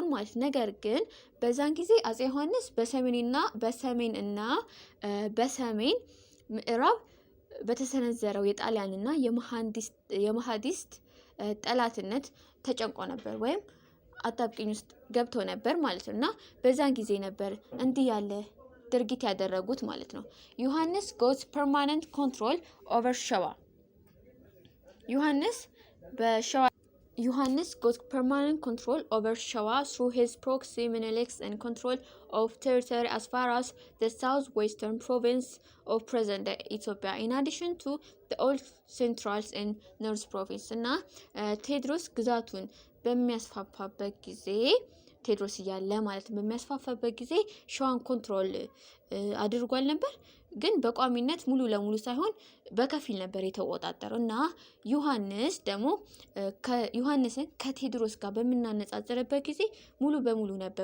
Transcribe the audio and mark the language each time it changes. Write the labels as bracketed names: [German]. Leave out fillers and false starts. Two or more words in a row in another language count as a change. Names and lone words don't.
[Amharic] ማለት። ነገር ግን በዛን ጊዜ አጼ ዮሐንስ በሰሜንና በሰሜን ምዕራብ በተሰነዘረው የጣሊያንና የማህዲስት ጠላትነት ተጨንቆ ነበር ወይም አጣብቂኝ ውስጥ ገብቶ ነበር ማለት ነው። እና በዛን ጊዜ ነበር እንዲህ ያለ ድርጊት ያደረጉት ማለት ነው። ዮሐንስ [English] got permanent control over [Amharic] ሸዋ። [English] ዮሐንስ got permanent control over ሸዋ through his proxy Menelik and control of territory as far as the southwestern province of present-day Ethiopia, in addition to the old central and north province. [Amharic] እና ቴዎድሮስ ግዛቱን በሚያስፋፋበት ጊዜ ቴዎድሮስ እያለ ማለት በሚያስፋፋበት ጊዜ ሸዋን ኮንትሮል አድርጓል ነበር። ግን በቋሚነት ሙሉ ለሙሉ ሳይሆን በከፊል ነበር የተወጣጠረው። እና ዮሐንስ ደግሞ ዮሐንስን ከቴዎድሮስ ጋር በመናነጻጸረበት ጊዜ ሙሉ በሙሉ ነበር